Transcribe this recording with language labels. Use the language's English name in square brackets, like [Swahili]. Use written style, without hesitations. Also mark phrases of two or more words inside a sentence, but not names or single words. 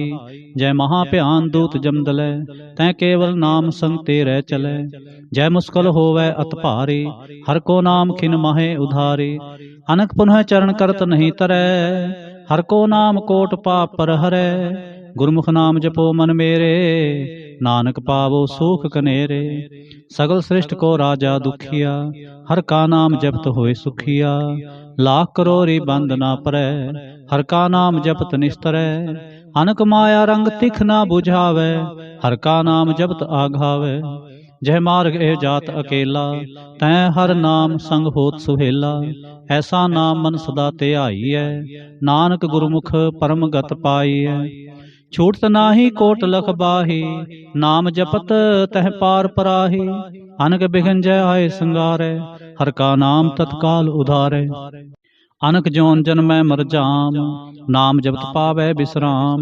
[Punjabi] ਜੈ ਮਹਾ ਭਿਆਨ ਦੂਤ ਜਮਦਲੈ ਤੈ ਕੇਵਲ ਨਾਮ ਸੰਗ ਤੇਰੇ ਚਲੈ। ਜੈ ਮੁਸਕਲ ਹੋਵੈ ਅਤ ਭਾਰੀ ਹਰ ਕੋ ਨਾਮ ਖਿਨ ਮਾਹੇ ਉਧਾਰੀ। ਅਨਕ ਪੁਨਹ ਚਰਨ ਕਰਤ ਨਹੀਂ ਤਰੈ ਹਰ ਕੋ ਨਾਮ ਕੋਟ ਪਾਪ ਪਰ ਹਰੈ। ਗੁਰਮੁਖ ਨਾਮ ਜਪੋ ਮਨ ਮੇਰੇ, ਨਾਨਕ ਪਾਵੋ ਸੁਖ ਕਨੇਰੇ। ਸਗਲ ਸ੍ਰਿਸ਼ਟ ਕੋ ਰਾਜਾ ਦੁਖੀਆ, ਹਰ ਕਾ ਨਾਮ ਜਪਤ ਹੋਏ ਸੁਖੀਆ। ਲਾਖ ਕਰੋਰੀ ਬੰਦ ਨਾ ਪਰੈ, ਹਰ ਕਾ ਨਾਮ ਜਪਤ ਨਿਸਤਰੈ। ਅਨਕ ਮਾਇਆ ਰੰਗ ਤਿਖ ਨਾ ਬੁਝਾਵੈ, ਹਰ ਕਾ ਨਾਮ ਜਪਤ ਆਘਾਵੈ। ਜਹ ਮਾਰਗ ਏ ਜਾਤ ਅਕੇਲਾ, ਤੈ ਹਰ ਨਾਮ ਸੰਗ ਹੋਤ ਸੁਹੇਲਾ। ਐਸਾ ਨਾਮ ਮਨ ਸਦਾ ਧਿਆਈਐ, ਨਾਨਕ ਗੁਰਮੁਖ ਪਰਮ ਗਤ ਪਾਈਐ। ਛੂਟਤ ਨਾਹੀ ਕੋਟ ਲਖ ਬਾਹੀ, ਨਾਮ ਜਪਤ ਤਹ ਪਾਰ ਪਰਾਹੀ। ਅਨਕ ਬਿਘਨ ਜੈ ਆਏ ਸੰਗਾਰੈ, ਹਰ ਕਾ ਨਾਮ ਤਤਕਾਲ ਉਧਾਰੈ। ਅਨਕ ਜੋਨ ਜਨਮੈ ਮਰ ਜਾਮ, ਨਾਮ ਜਪਤ ਪਾਵੈ ਬਿਸਰਾਮ।